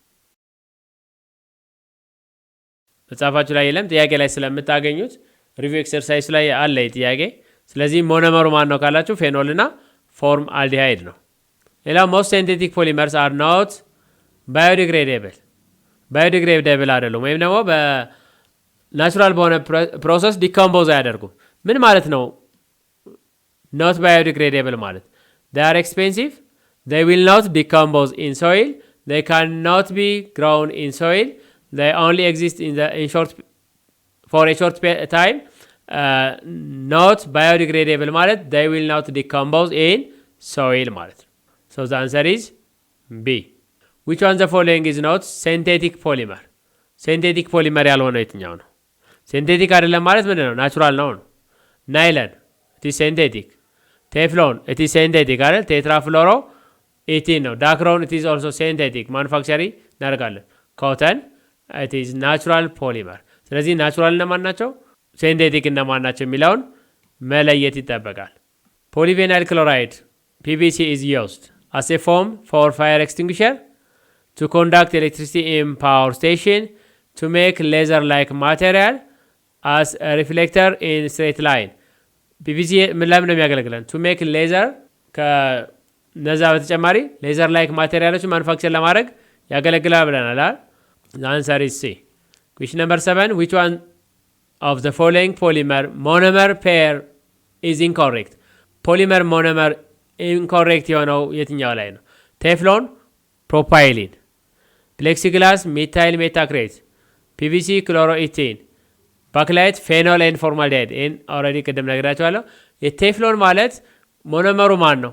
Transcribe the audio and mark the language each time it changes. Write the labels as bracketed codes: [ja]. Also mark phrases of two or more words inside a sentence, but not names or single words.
[am] መጽሐፋችሁ ላይ የለም፣ ጥያቄ ላይ ስለምታገኙት [en] review exercise [am] ላይ አለ ጥያቄ። ስለዚህ ሞኖመሩ ማን ነው ካላችሁ ፌኖል እና ፎርማልዲሃይድ ነው። ሌላው [en] most synthetic polymers are not biodegradable [am] አይደሉም፣ ወይም ደግሞ በናቹራል በሆነ ፕሮሰስ ዲኮምፖዝ አያደርጉም። ምን ማለት ነው [en] not biodegradable [am] ማለት? [en] they are expensive, they will not decompose in soil, they cannot be grown in soil, they only exist for a short time. not biodegradable ማለት they will not decompose in soil [am] ማለት ነው። [en] so the answer is B. which one the following is not synthetic polymer? [am] ሲንቴቲክ ፖሊመር ያልሆነው የትኛው ነው? ሲንቴቲክ አይደለም ማለት ምንድን ነው? ናቹራል ነው። ናይለን [en] it is synthetic. ቴፍሎን it is synthetic አይደል? tetrafluoro ethene ነው። ዳክሮን it is also synthetic [am] ማኑፋክቸሪ እናደርጋለን። [en] ኮተን it is natural polymer። [am] ስለዚህ ናቹራል እነማን ናቸው፣ ሲንቴቲክ እነማን ናቸው የሚለውን መለየት ይጠበቃል። [en] polyvinyl chloride PVC is used as a foam for fire extinguisher, to conduct electricity in power station, to make laser-like material, as a reflector in straight line. [am] PVC ምን ላይ ነው የሚያገለግለን? [en] to make laser [am] ከነዛ በተጨማሪ ሌዘር ላይክ ማቴሪያሎች ማኑፋክቸር ለማድረግ ያገለግላል ብለናል። [en] the answer is C. question number 7, which one of the following monomer pair is incorrect? polymer monomer incorrect [am] የሆነው የትኛው ላይ ነው? ቴፍሎን ፕሮፓይሊን፣ ፕሌክሲግላስ [en] methyl methacrylate፣ [am] PVC ክሎሮኢቲን፣ ባክላይት [en] phenol and formaldehyde። [am] ይህን ኦልሬዲ ቅድም ነግራችኋለሁ። የቴፍሎን ማለት ሞኖመሩ ማን ነው?